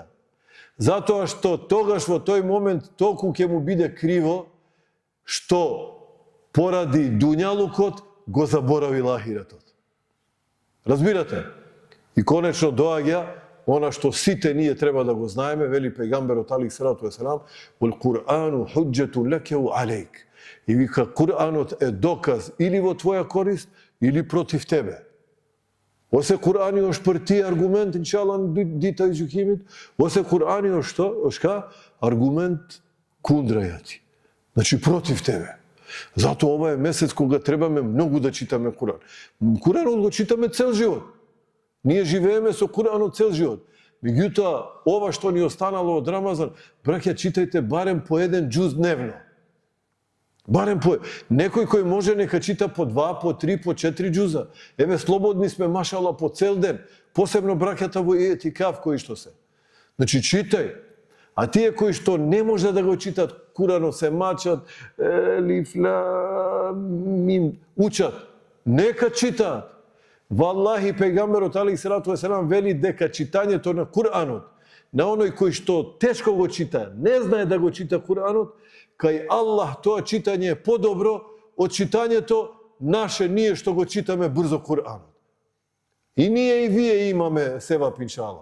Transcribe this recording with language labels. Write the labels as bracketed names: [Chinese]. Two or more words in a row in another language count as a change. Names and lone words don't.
[Macedonian] Затоа што тогаш во тој момент толку ќе му биде криво што поради дуњалукот го заборави лахиратот. Разбирате? И конечно доаѓа она што сите ние треба да го знаеме, вели пејгамберот [Arabic] عليه الصلاة والسلام, "والقرآن حجة لك وعليك." [Macedonian] И вика, Куранот е доказ или во твоја корист, или против тебе. [Albanian] Ose Kurani është për ti argument, inshallah në dita e gjykimit, ose Kurani është argument kundra jati. [Macedonian] Значи против тебе. Зато ова е месец кога требаме многу да читаме Куран. Куранот го читаме цел живот. Ние живееме со Куранот цел живот. Меѓутоа, ова што ни останало од Рамазан, браќа, читајте барем по еден џуз дневно. Барем по... Некој кој може нека чита по 2, по 3, по 4 џуза. Еве, слободни сме, машала, по цел ден. Посебно браката во етикаф кои што се. Значи, читај. А тие кои што не може да го читат Куранот, се мачат, елиф, лам, мим, учат. Нека читаат. Валлахи, пејгамберот [Arabic] عليه الصلاة والسلام [Macedonian] вели дека читањето на Куранот, на оној кој што тешко го чита, не знае да го чита Куранот, кај Аллах тоа читање е подобро од читањето наше, ние што го читаме брзо Куранот. И ние и вие имаме севап иншалла.